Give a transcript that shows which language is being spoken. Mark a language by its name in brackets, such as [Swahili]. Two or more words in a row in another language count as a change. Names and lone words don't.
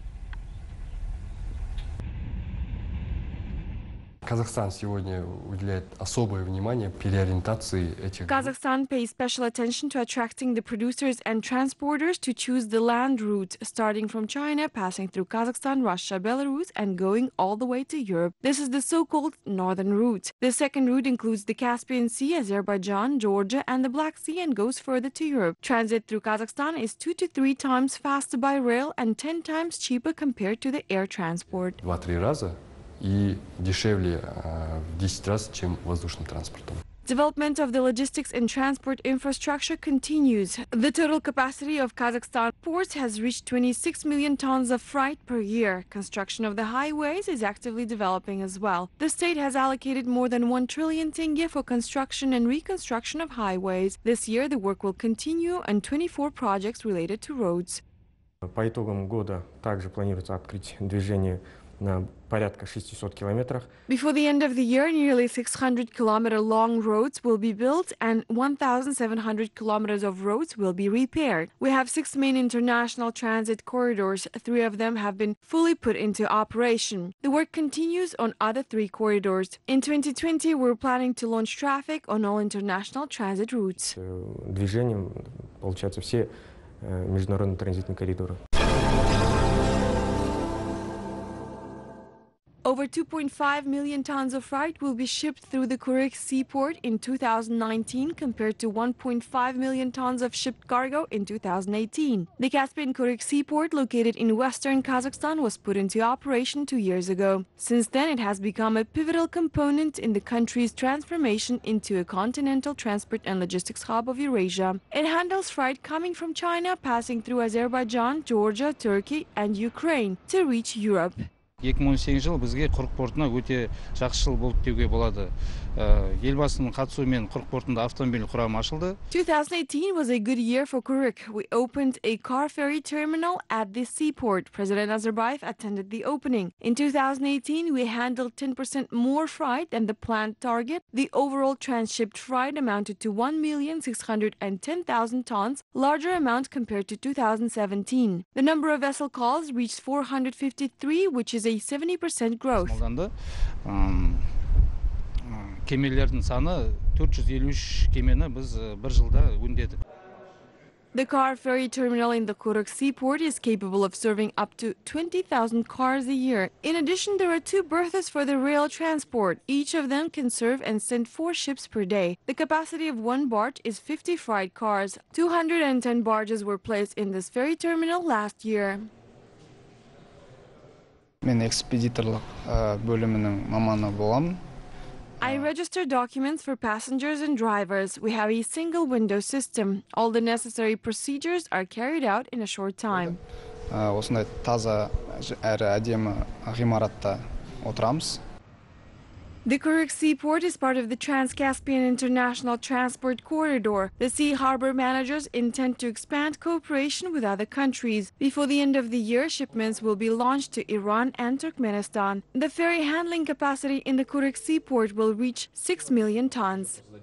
[English] Kazakhstan pays special attention to attracting the producers and transporters to choose the land route, starting from China, passing through Kazakhstan, Russia, Belarus, and going all the way to Europe. This is the so-called Northern Route. The second route includes the Caspian Sea, Azerbaijan, Georgia, and the Black Sea, and goes further to Europe. Transit through Kazakhstan is 2 to 3 times faster by rail and 10 times cheaper compared to the air transport. [Russian] И дешевле в 10 раз, чем воздушным транспортом. [English] Development of the logistics and transport infrastructure continues. The total capacity of Kazakhstan ports has reached 26 million tons of freight per year. Construction of the highways is actively developing as well. The state has allocated more than 1 trillion tenge for construction and reconstruction of highways. This year, the work will continue on 24 projects related to roads. [Russian] По итогам года также планируется открыть движение на порядка 600 километрах. [English] Before the end of the year, nearly 600-kilometer long roads will be built and 1,700 kilometers of roads will be repaired. We have 6 main international transit corridors. 3 of them have been fully put into operation. The work continues on other 3 corridors. In 2020, we're planning to launch traffic on all international transit routes. [Russian] Движением, получается, все международные транзитные коридоры. [English] Over 2.5 million tons of freight will be shipped through the Kuryk Seaport in 2019 compared to 1.5 million tons of shipped cargo in 2018. The Caspian Kuryk Seaport, located in western Kazakhstan, was put into operation 2 years ago. Since then, it has become a pivotal component in the country's transformation into a continental transport and logistics hub of Eurasia. It handles freight coming from China, passing through Azerbaijan, Georgia, Turkey and Ukraine to reach Europe. [Kazakh] 2018 жыл бізге Құрық портына өте жақсы жыл болды деуге болады. Елбасының қатысуымен Құрық портында автомобиль құрамы ашылды. [English] 2018 was a good year for Kuryk. We opened a car ferry terminal at the seaport. President Nazarbayev attended the opening. In 2018, we handled 10% more freight than the planned target. The overall transshipped freight amounted to 1,610,000 tons, larger amount compared to 2017. The number of vessel calls reached 453, which is a 70% growth. [Kazakh] Кемелердің саны 453 кемені біз бір жылда өңдедік. [English] The car ferry terminal in the Kuryk Seaport is capable of serving up to 20,000 cars a year. In addition, there are 2 berths for the rail transport. Each of them can serve and send 4 ships per day. The capacity of 1 barge is 50 freight cars. 210 barges were placed in this ferry terminal last year. [Kazakh] Мен экспедиторлық бөлімінің маманы боламын. [English] I register documents for passengers and drivers. We have a single window system. All the necessary procedures are carried out in a short time. [Kazakh] Осындай таза әрі әдемі ғимаратта отырамыз. [English] The Kuryk Seaport is part of the Trans-Caspian International Transport Corridor. The sea harbor managers intend to expand cooperation with other countries. Before the end of the year, shipments will be launched to Iran and Turkmenistan. The ferry handling capacity in the Kuryk Seaport will reach 6 million tons.